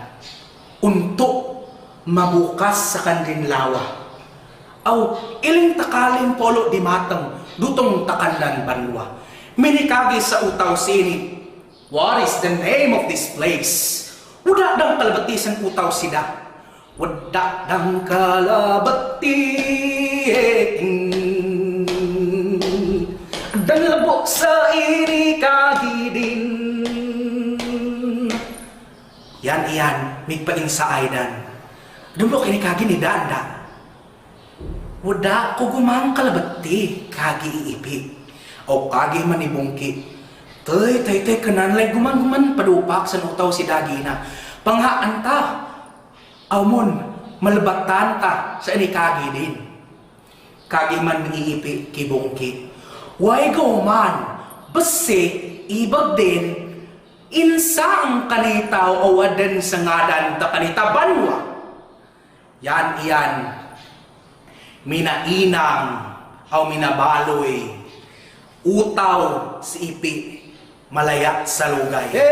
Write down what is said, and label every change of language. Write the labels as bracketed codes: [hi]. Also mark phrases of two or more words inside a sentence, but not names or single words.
[mta] Unto mabukas sa kandin lawa. Aw iling takalin polo dimatang dutong takandan banwa. Minikagi sa utaw sini. [en] What is the name of this place? [mta] Wada dang kalabatisan utaw sida. Wada dang kalabati. Dan labok sa iri kagidin. Yan iyan, migpaing sa aydan. Dumlok ini kagi ni Danda. Wada ko gumang kalabati, kagi iipi. O kagi manibungki. Tay kananlay guman padupak sa utaw si Dagina. Panghaan ta. Awmon, malabatan ta sa ini kagi din. Kagi man iipi kibungki. Why go man, basi ibag din. Insa ang kanitaw o wadan sa ngadan ta kanita banwa. Yan iyan. Minainang o minabaloy. Utaw si ipi malaya sa lugay.